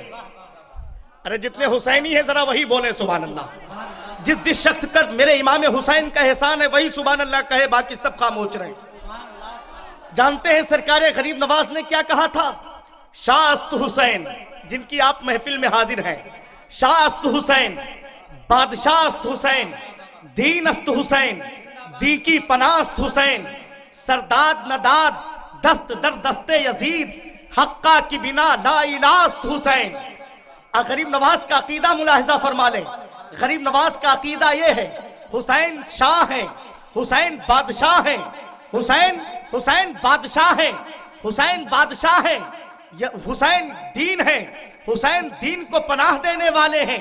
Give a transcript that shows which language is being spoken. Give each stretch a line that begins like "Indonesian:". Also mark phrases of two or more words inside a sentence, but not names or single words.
Urdu: ارے جتنے حسینی ہیں ذرا وہی بولیں
Arabic: سبحان اللہ۔
Urdu: جس شخص پر میرے امام حسین کا احسان ہے وہی
Arabic: سبحان اللہ
Urdu: کہے، باقی سب خاموش رہیں۔ جانتے ہیں سرکار غریب نواز نے کیا کہا تھا؟
Persian: شاہ است حسین،
Urdu: جن کی آپ محفل میں حاضر ہیں،
Persian: شاہ است حسین، بادشاہ است حسین، دین است حسین، دی کی پناہ است حسین، سرداد نداد دست در دست یزید، حقہ کی بنا لا الہ است حسین۔
Urdu: غریب نواز کا عقیدہ ملاحظہ فرما لیں۔ غریب نواز کا عقیدہ یہ ہے، حسین شاہ ہیں، حسین بادشاہ ہیں، حسین بادشاہ ہیں، حسین بادشاہ ہیں، حسین دین ہیں، حسین دین کو پناہ دینے والے ہیں۔